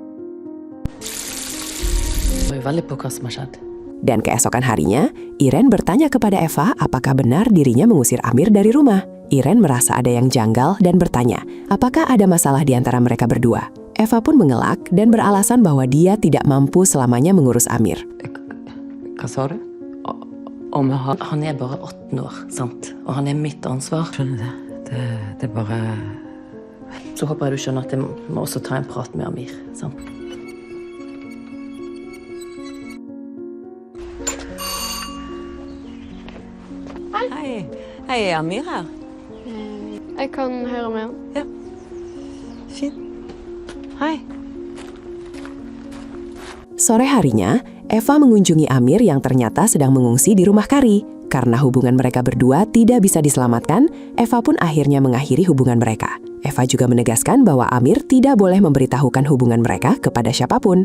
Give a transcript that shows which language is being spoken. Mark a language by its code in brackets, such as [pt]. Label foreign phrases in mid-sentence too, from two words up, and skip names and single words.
[id] Dan keesokan harinya, Iren bertanya kepada Eva apakah benar dirinya mengusir Amir dari rumah. Iren merasa ada yang janggal dan bertanya, apakah ada masalah di antara mereka berdua. Eva pun mengelak dan beralasan bahwa dia tidak mampu selamanya mengurus Amir. [no] Hva sa du? Han er bare 18 år, sant? Og han er mitt ansvar. Skjønner det. Det er bare Så håper jeg du skjønner at jeg må også ta en prat med Amir. Sant? Hei. Hei, er Amir her? Jeg kan høre med han. Ja. Fint. Hei. [id] Sore harinya, Eva mengunjungi Amir yang ternyata sedang mengungsi di rumah Kari. Karena hubungan mereka berdua tidak bisa diselamatkan, Eva pun akhirnya mengakhiri hubungan mereka. Eva juga menegaskan bahwa Amir tidak boleh memberitahukan hubungan mereka kepada siapapun.